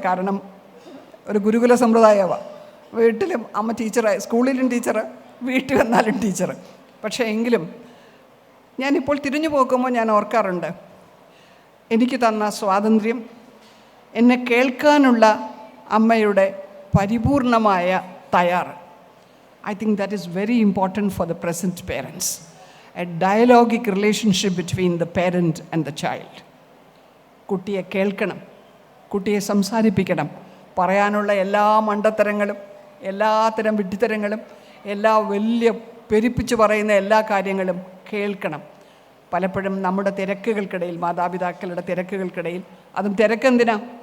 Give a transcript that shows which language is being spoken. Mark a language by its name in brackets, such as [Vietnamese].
[Malayalam] കാരണം ഒരു ഗുരുകുല സമ്പ്രദായമാണ്. വീട്ടിലും അമ്മ ടീച്ചറായി, സ്കൂളിലും ടീച്ചർ, വീട്ടിൽ വന്നാലും ടീച്ചർ. പക്ഷേ എങ്കിലും ഞാനിപ്പോൾ തിരിഞ്ഞു പോകുമ്പോൾ ഞാൻ ഓർക്കാറുണ്ട്, എനിക്ക് തന്ന സ്വാതന്ത്ര്യം, എന്നെ കേൾക്കാനുള്ള അമ്മയുടെ പരിപൂർണമായ തയ്യാറ്. [English] I think that is very important for the present parents. A dialogic relationship between the parent and the child. [Malayalam] കുട്ടിയെ കേൾക്കണം, കുട്ടിയെ സംസാരിപ്പിക്കണം. പറയാനുള്ള എല്ലാ മണ്ടത്തരങ്ങളും, എല്ലാത്തരം വിഡ്ഢിത്തരങ്ങളും, എല്ലാ വലിയ പെരുപ്പിച്ച് പറയുന്ന എല്ലാ കാര്യങ്ങളും കേൾക്കണം. പലപ്പോഴും നമ്മുടെ തിരക്കുകൾക്കിടയിൽ, മാതാപിതാക്കളുടെ തിരക്കുകൾക്കിടയിൽ, അതും തിരക്കെന്തിനാ?